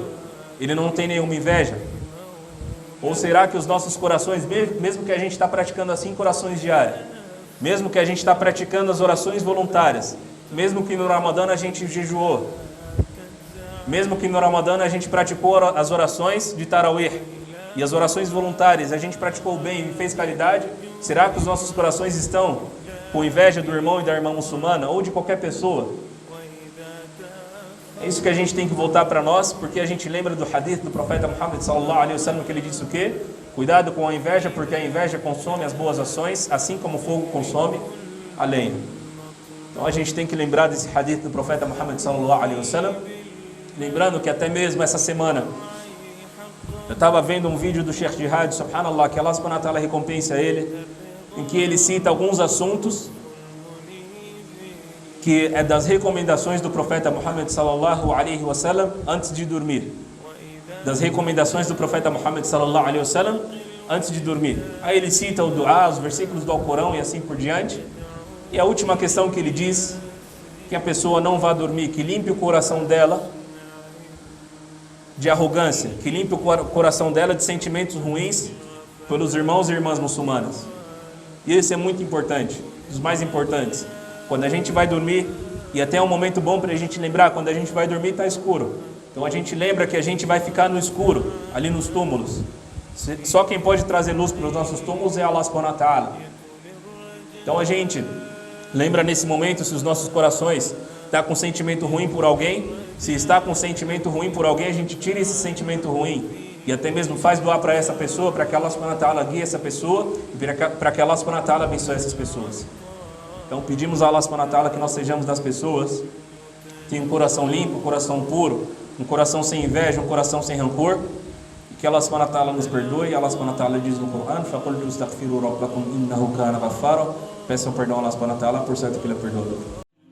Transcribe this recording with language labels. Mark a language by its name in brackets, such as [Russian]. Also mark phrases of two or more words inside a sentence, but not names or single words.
[Portuguese] Ele não tem nenhuma inveja? Ou será que os nossos corações, mesmo que a gente está praticando assim corações diários, mesmo que a gente está praticando as orações voluntárias, mesmo que no Ramadã a gente jejuou, mesmo que no Ramadã a gente praticou as orações de Tarawih e as orações voluntárias, a gente praticou o bem e fez caridade, será que os nossos corações estão com inveja do irmão e da irmã muçulmana ou de qualquer pessoa? É isso que a gente tem que voltar para nós, porque a gente lembra do hadith do profeta Muhammad [Arabic] صلى الله عليه وسلم, [Portuguese] que ele disse o quê? Cuidado com a inveja, porque a inveja consome as boas ações, assim como o fogo consome a lenha. Então a gente tem que lembrar desse hadith do profeta Muhammad [Arabic] صلى الله عليه وسلم. [Portuguese] Lembrando que até mesmo essa semana eu estava vendo um vídeo do Sheikh Jihad, subhanallah, que Allah [Arabic] سبحانه وتعالى [Portuguese] recompensa ele, em que ele cita alguns assuntos que é das recomendações do profeta Muhammad [Arabic] صلى الله عليه وسلم [Portuguese] antes de dormir. Das recomendações do profeta Muhammad [Arabic] صلى الله عليه وسلم [Portuguese] antes de dormir? Aí ele cita o duá, os versículos do Alcorão e assim por diante. E a última questão que ele diz, que a pessoa não vá dormir, que limpe o coração dela de arrogância, que limpe o coração dela de sentimentos ruins pelos irmãos e irmãs muçulmanas. E esse é muito importante, dos mais importantes. Quando a gente vai dormir, e até é um momento bom para a gente lembrar, quando a gente vai dormir está escuro. Então a gente lembra que a gente vai ficar no escuro, ali nos túmulos. Só quem pode trazer luz para os nossos túmulos é Allah [Arabic] سبحانه وتعالى. [Portuguese] Então a gente lembra nesse momento, se os nossos corações estão com sentimento ruim por alguém, se está com sentimento ruim por alguém, a gente tira esse sentimento ruim e até mesmo faz doar para essa pessoa, para que Allah [Arabic] سبحانه وتعالى [Portuguese] guie essa pessoa e para que Allah [Arabic] سبحانه وتعالى [Portuguese] abençoe essas pessoas. Então pedimos a Allah [Arabic] سبحانه وتعالى [Portuguese] que nós sejamos das pessoas que têm um coração limpo, um coração puro, um coração sem inveja, um coração sem rancor, e que Allah [Arabic] سبحانه وتعالى [Portuguese] nos perdoe. Allah [Arabic] سبحانه وتعالى [Portuguese] diz no Corão: [Arabic] "فقل استغفروا ربكم إنه كان غفارا", [Portuguese] peçam perdão a Allah [Arabic] سبحانه وتعالى, [Portuguese] por certo que ele é perdoador.